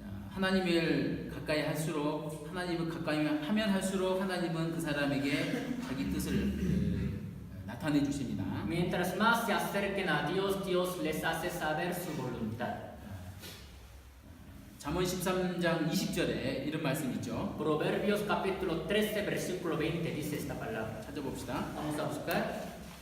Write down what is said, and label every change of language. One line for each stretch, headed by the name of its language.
Korean: 하나님을 가까이 할수록 하나님을 가까이 하면 할수록 하나님은 그 사람에게 자기 뜻을 나타내 주십니다.
Spanish: Mientras más se acerquen a Dios, Dios les hace saber su voluntad.
Korean: 잠언 13장 20절에 이런 말씀 있죠.
Spanish: Proverbios capítulo 13 versículo 20 dice esta palabra.
Korean: 찾아봅시다.
Spanish: Vamos a buscar.